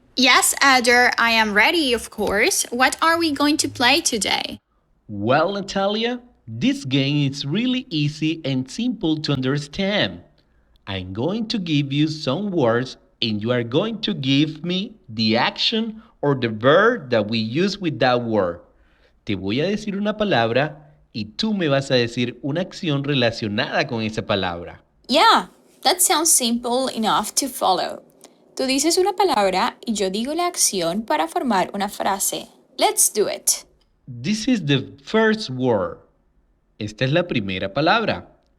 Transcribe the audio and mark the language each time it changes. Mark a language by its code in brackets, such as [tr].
[en] Yes, Eder, I am ready, of course. What are we going to play today? Well, Natalia, this game is really easy and simple to understand. I'm going to give you some words and you are going to give me the action or the verb that we use with that word. [es] Te voy a decir una palabra y tú me vas a decir una acción relacionada con esa palabra. [en] Yeah, that sounds simple enough to follow. [es] Tú dices una palabra y yo digo la acción para formar una frase. [en] Let's do it. This is the first word. [es] Esta es la primera palabra.